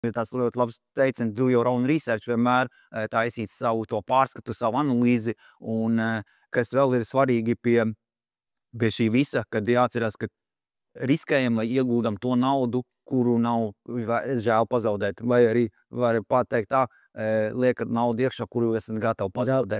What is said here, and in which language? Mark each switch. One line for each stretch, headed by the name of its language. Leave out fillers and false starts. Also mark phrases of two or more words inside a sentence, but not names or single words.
Latvian: Ir tāds ļoti labs teiciens
English: do your own research,
Latvian: vienmēr taisīt savu to pārskatu, savu analīzi, un kas vēl ir svarīgi pie šī visa, kad jāatcerās, ka riskējam, lai ieguldam to naudu, kuru nav žēl pazaudēt, vai arī var pateikt tā, liekat naudu iekšā, kuru esat gatavi pazaudēt.